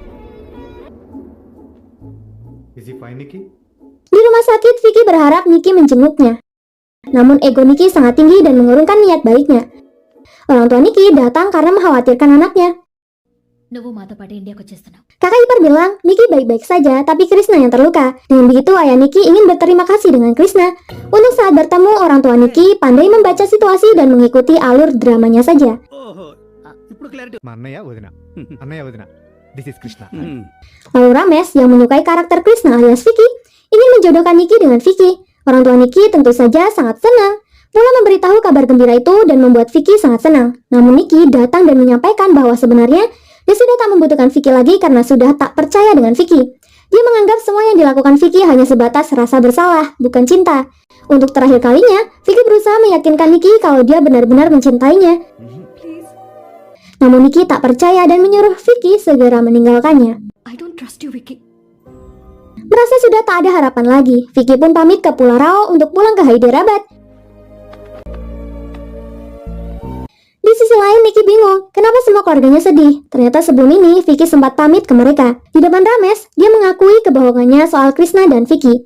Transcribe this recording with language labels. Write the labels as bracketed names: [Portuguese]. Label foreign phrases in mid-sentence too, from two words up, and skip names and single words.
[English] Is he fine, Nicky? [Indonesian] Di rumah sakit, Vicky berharap Nicky menjenguknya. Namun ego Nicky sangat tinggi dan mengurungkan niat baiknya. Orang tua Nicky datang karena mengkhawatirkan anaknya. [Telugu] నువ్వు మాతో పాటు ఇండియాకి వచ్చేస్తున్నావు. [Indonesian] Kakak ipar bilang, Nicky baik-baik saja, tapi Krishna yang terluka. Dengan begitu, ayah Nicky ingin berterima kasih dengan Krishna. Untuk saat bertemu, orang tua Nicky pandai membaca situasi dan mengikuti alur dramanya saja. [Telugu] ఓహో, ఇప్పుడు క్లారిటీ. మా అన్నయ్య వదిన అన్నయ్య వదిన [English] this is [Telugu] కృష్ణ [Indonesian] Lalu Ramesh yang menyukai karakter Krishna alias Vicky ingin menjodohkan Nicky dengan Vicky. Orang tua Nicky tentu saja sangat senang. Pula memberitahu kabar gembira itu dan membuat Vicky sangat senang. Namun Nicky datang dan menyampaikan bahwa sebenarnya dia sudah tak membutuhkan Vicky lagi karena sudah tak percaya dengan Vicky. Dia menganggap semua yang dilakukan Vicky hanya sebatas rasa bersalah, bukan cinta. Untuk terakhir kalinya, Vicky berusaha meyakinkan Nicky kalau dia benar-benar mencintainya. Namun Nicky tak percaya dan menyuruh Vicky segera meninggalkannya. [English] I don't trust you, Vicky. [Indonesian] Merasa sudah tak ada harapan lagi, Vicky pun pamit ke Pulau Rao untuk pulang ke Hyderabad. Di sisi lain, Nicky bingung kenapa semua keluarganya sedih. Ternyata sebelum ini, Vicky sempat pamit ke mereka. Di depan Ramesh, dia mengakui kebohongannya soal Krishna dan Vicky.